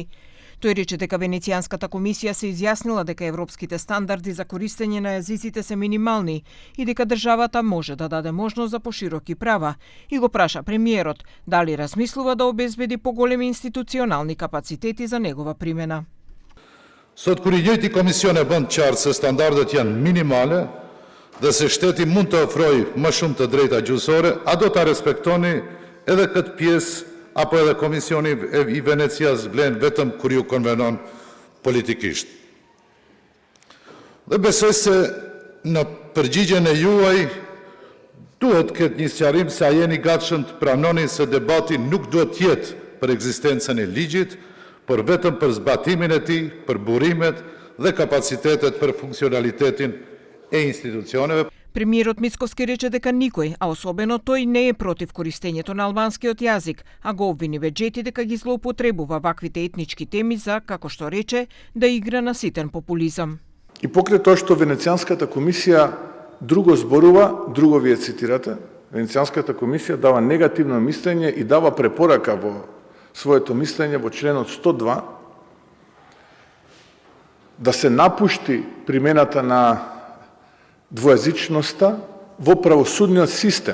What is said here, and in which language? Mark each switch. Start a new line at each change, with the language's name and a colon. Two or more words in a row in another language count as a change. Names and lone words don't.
Macedonian: Тој рече дека Венецијанската комисија се изјаснила дека европските стандарди за користење на јазиците се минимални и дека државата може да даде можност за пошироки права, и го праша премиерот дали размислува да обезбеди поголеми институционални капацитети за негова примена.
Albanian: Sot kur I njëjti komision e bën qartë se standardet janë minimale dhe se shteti mund të ofrojë më shumë të drejta gjyqësore, a do ta respektoni edhe këtë pjesë apo edhe Komisioni I Venecias vlen vetëm kur ju konvenon politikisht. Dhe besoj se në përgjigjen e juaj duhet këtë një sqarim se a jeni gatshëm të pranoni se debati nuk duhet të jetë për ekzistencën e ligjit, por vetëm për zbatimin e tij, për burimet dhe kapacitetet për funksionalitetin e institucioneve.
Macedonian: Премиерот Мицкоски рече дека никој, а особено тој, не е против користењето на албанскиот јазик, а го обвини Беџети дека ги злоупотребува ваквите етнички теми за, како што рече, да игра на ситен популизам. И покрај тоа што Венецијанската комисија друго зборува, друго вие цитирате, Венецијанската комисија дава негативно мислење и дава препорака во своето мислење во членот 102 да се напушти примената на двојазичноста во правосудниот систем.